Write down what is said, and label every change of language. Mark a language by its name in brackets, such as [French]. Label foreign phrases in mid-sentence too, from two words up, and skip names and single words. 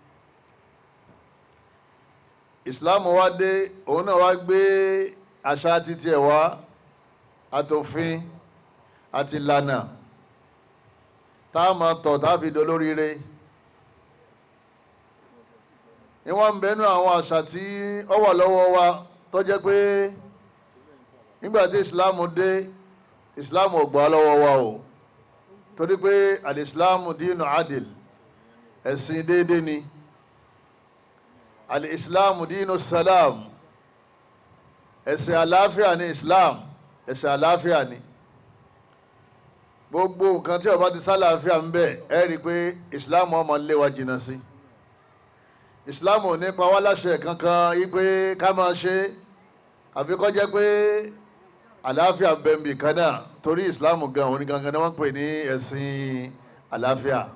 [Yoruba] Islam wá dé, òun náà wá gbé àṣà títí ẹ̀ wá, àtòfin àti ìlànà tá a máa tọ̀ tá a fi dolóríire. Ìwọ̀n ń bẹnu àwọn àṣà tí ó wà lọ́wọ́ wa tó jẹ́ pé nígbà tí Islam dé, Islam ò gbà lọ́wọ́ wa o. [Arabic] Torí pé الإسلام دين عدل, [Yoruba] ẹ̀sìn déédé ni. [Arabic] الإسلام دين سلام, [Yoruba] ẹ̀sìn àlàáfíà ní Islam. ẹ̀sìn àlàáfíà ni gbogbo nǹkan tí ó bá ti sálàáfíà ń bẹ ẹ rí i pé ìsìláàmù ọmọ lé wa jìnnà sí ìsìláàmù ò ní pa wá láṣẹ kankan yí pé ká máa ṣe àfi kó jẹ́ pé àlàáfíà bẹ̀m̀bì kan náà torí ìsìláàmù gan òní gangan ni wọ́n pè ní ẹ̀sìn àlàáfíà